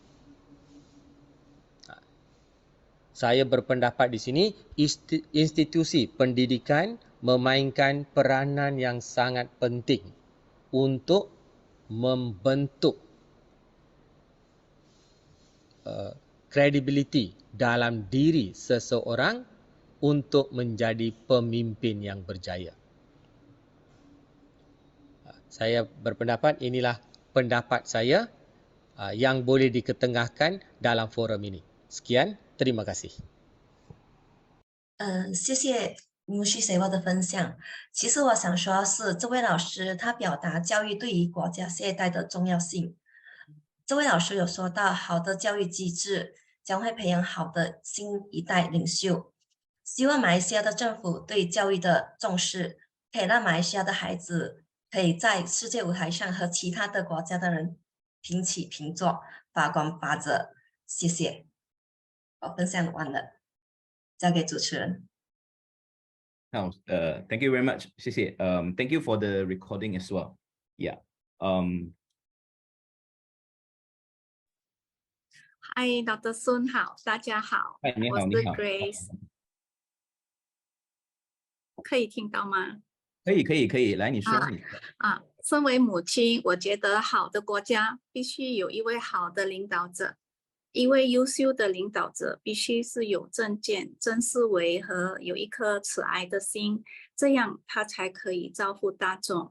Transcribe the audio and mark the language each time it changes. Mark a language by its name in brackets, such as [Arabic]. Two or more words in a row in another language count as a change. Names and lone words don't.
[Malay] Saya berpendapat di sini, institusi pendidikan memainkan peranan yang sangat penting untuk membentuk kredibiliti dalam diri seseorang untuk menjadi pemimpin yang berjaya. Saya berpendapat inilah pendapat saya yang boleh diketengahkan dalam forum ini. Sekian, terima kasih. [Chinese] 谢谢木须水沃的分享。其实我想说是，这位老师他表达教育对于国家下一代的重要性。这位老师有说到，好的教育机制将会培养好的新一代领袖。希望马来西亚的政府对教育的重视，可以让马来西亚的孩子可以在世界舞台上和其他的国家的人平起平坐，发光发热。谢谢，我分享完了，交给主持人。 [English] Thank you very much. 谢谢。Thank you for the recording as well. Yeah. Hi, Dr. [Chinese] Sun 好，大家好，我是 Grace， 可以听到吗？可以，来你说。身为母亲，我觉得好的国家必须有一位好的领导者，一位优秀的领导者必须是有正见、真思维和有一颗慈爱的心，这样他才可以造福大众。